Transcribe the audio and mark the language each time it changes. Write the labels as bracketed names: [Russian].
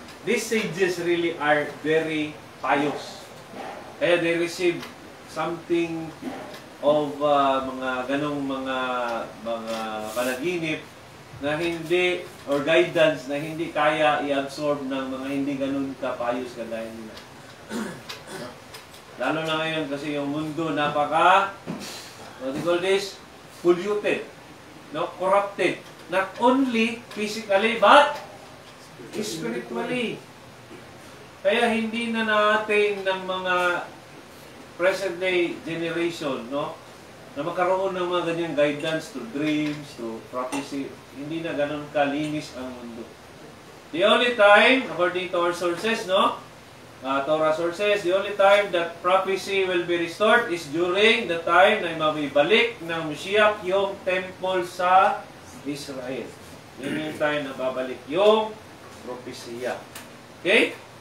[English] These sages really are very pious. [Filipino] Kaya [English] they receive something of [Filipino] mga ganong mga panaginip na hindi, or guidance na hindi kaya i-absorb ng mga hindi ganon kapayos kagaya nila. Lalo na ngayon kasi yung mundo napaka, [English] what do you call this? [Filipino] Polluted. No? Corrupted. [English] Not only physically, but spiritually. [Filipino] Kaya hindi na natin ng mga present day generation, no, na magkaroon ng mga ganyang [English] guidance to dreams, to prophecy. [Filipino] Hindi na ganun kalinis ang mundo. [English] The only time, according to our sources, no, Torah sources, the only time that prophecy will be restored is during the time [Filipino] na mabibalik ng Mashiach yung temple [English] sa Israel. [Filipino] Yun yung time na babalik yung propesya. Okay?